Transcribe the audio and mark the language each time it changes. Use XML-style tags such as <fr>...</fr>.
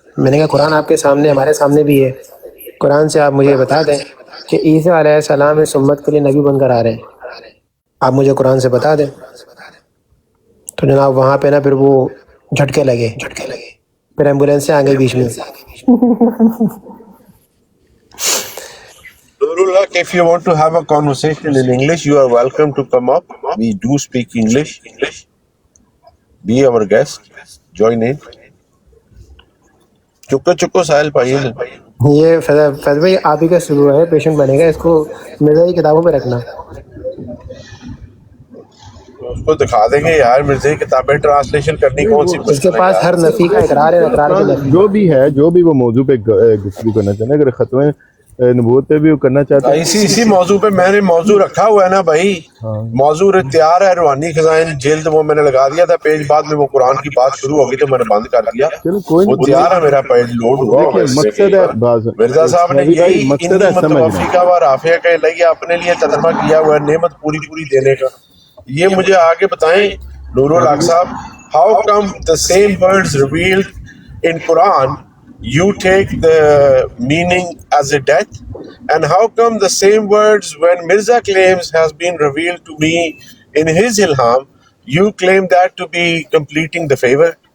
<ur>میں نے کہا قرآن آپ کے سامنے، ہمارے سامنے بھی ہے، قرآن سے آپ مجھے بتا دیں کہ عیسیٰ علیہ السلام اس امت کے لیے نبی بن کر آ رہے ہیں، آپ مجھے قرآن سے بتا دیں. تو جناب وہاں پہ نا پھر وہ جھٹکے لگے، پھر ایمبولینس سے آ گئی بیچ میں.</ur> <en>Nurullah, if you want to have a conversation in English, you are welcome to come up. We do speak English. Be our guest. Join in. چکو ساحل پائیے نا.</en> <ur>یہ فیض بھائی آپ ہی کا شروع ہے، پیشنٹ بنے گا، اس کو مرزا کی کتابوں پہ رکھنا. اس کو دکھا دیں گے یار مرزا کی کتابیں ٹرانسلیشن کرنی کون سی اس کے پاس ہر نفی کا اقرار ہے، اقرار کی نفی. جو بھی ہے، جو بھی وہ موضوع پہ گفتگو کرنا چاہتے ہیں، اگر ختم نبوت پہ بھی وہ کرنا چاہتے ہیں اسی موضوع پہ میں نے موضوع رکھا ہوا ہے نا بھائی. موضوع تیار ہے، روحانی خزائن جلد، وہ میں نے لگا دیا تھا پیج، بعد میں وہ قرآن کی بات شروع ہوگی تو میں نے بند کر دیا. چلو کوئی وہ تیار ہے، میرا پیج لوڈ ہوا ہوا ہے. مقصد ہے مرزا صاحب نے یہی مقصد ہے متوفی کا و رافع کا لگی اپنے لیے ترجمہ کیا ہوا ہے نعمت پوری دینے کا. یہ مجھے آگے بتائیں نور الحق صاحب،</ur> <en>How come the same words revealed in Quran you take the meaning as a death, and how come the same words when Mirza claims has been revealed to me in his ilham you claim that to be completing the favor?</en>